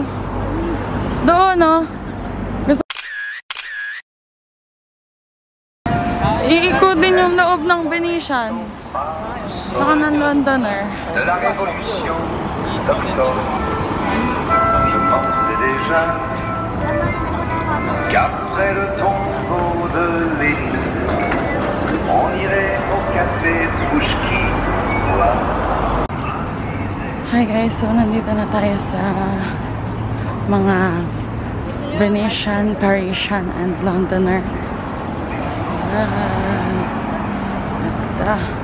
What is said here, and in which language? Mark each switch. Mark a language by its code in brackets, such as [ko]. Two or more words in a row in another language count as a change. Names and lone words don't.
[tl] Doon oh. Gusto... Iikot din yung loob ng Venetian. Tsaka ng Londoner. [fr] De la révolution d'octobre, je pensais déjà qu'après le tombeau de Lénine, on irait au café Pouchki boire. [en] Hi guys, [tl] so nandito na tayo sa mga Venetian, Parisian, and Londoner. Ganda.